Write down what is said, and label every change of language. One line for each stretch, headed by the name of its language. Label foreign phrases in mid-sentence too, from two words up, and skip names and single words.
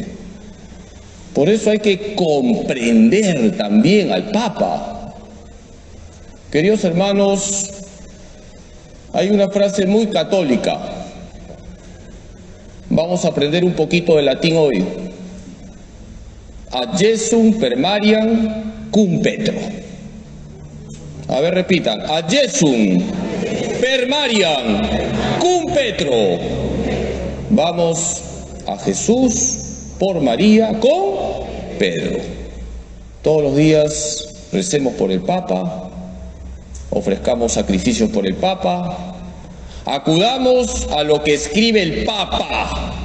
Spanish: Por eso hay que comprender también al Papa. Queridos hermanos, hay una frase muy católica. Vamos a aprender un poquito de latín hoy.
Latin: Ad Jesum per Mariam cum Petro.
Spanish: A ver, repitan.
Latin: Ad Jesum per Mariam cum Petro.
Spanish: Vamos a Jesús por María con Pedro. Todos los días recemos por el Papa, ofrezcamos sacrificios por el Papa, acudamos a lo que escribe el Papa.